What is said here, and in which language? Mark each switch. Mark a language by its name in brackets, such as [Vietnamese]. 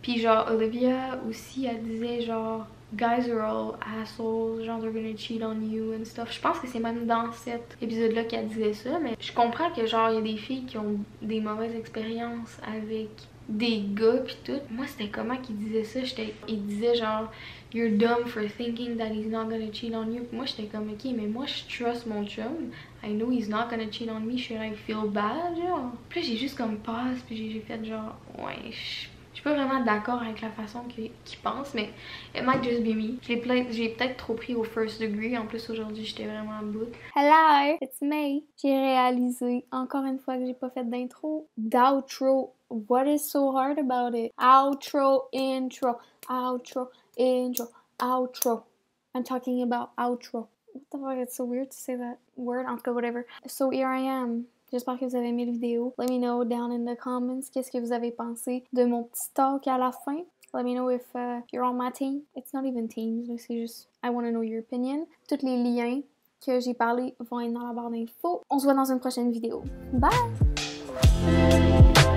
[French] Puis genre Olivia aussi elle disait genre [English] guys are all assholes, genre they're gonna cheat on you and stuff. [French] Je pense que c'est même dans cet épisode-là qu'elle disait ça, mais je comprends que genre il y a des filles qui ont des mauvaises expériences avec des gars pis tout. Moi c'était comment qu'il disait ça? Il disait genre [English] you're dumb for thinking that he's not gonna cheat on you. [French] Puis moi j'étais comme ok mais moi je trust mon chum. [English] I know he's not gonna cheat on me. Should I feel bad genre? [French] Puis là j'ai juste comme passe puis j'ai fait genre ouais je suis pas vraiment d'accord avec la façon qu'il pense, mais [English] it might just be me. [French] J'ai peut-être trop pris au [English] first degree. [French] En plus, aujourd'hui, j'étais vraiment à bout. [English] Hello, it's me. [French] J'ai réalisé, encore une fois, que j'ai pas fait d'intro. D'outro. [English] What is so hard about it? Outro, intro, outro, intro, outro. I'm talking about outro. What the fuck? It's so weird to say that word. [French] En tout cas, [English] whatever. So here I am. [French] J'espère que vous avez aimé la vidéo. [English] Let me know down in the comments [French] qu'est-ce que vous avez pensé de mon petit talk à la fin. [English] Let me know if you're on my team. It's not even teams, [French] c'est juste [English] I want to know your opinion. [French] Tous les liens que j'ai parlé vont être dans la barre d'infos. On se voit dans une prochaine vidéo. Bye!